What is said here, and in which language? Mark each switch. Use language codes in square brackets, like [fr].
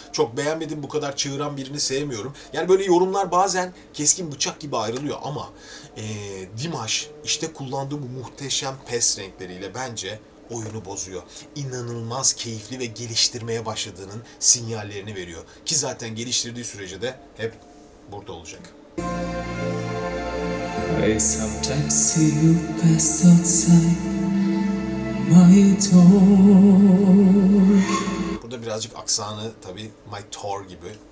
[tr] Çok beğenmedim, bu kadar çığıran birini sevmiyorum. Yani böyle yorumlar bazen keskin bıçak gibi ayrılıyor ama Dimash işte kullandığı bu muhteşem pes renkleriyle bence oyunu bozuyor. İnanılmaz keyifli ve geliştirmeye başladığının sinyallerini veriyor. Ki zaten geliştirdiği sürece de hep burada olacak. [en] I sometimes see you pass outside my door. [tr] Burada birazcık aksanı tabii [en] my door [tr] gibi.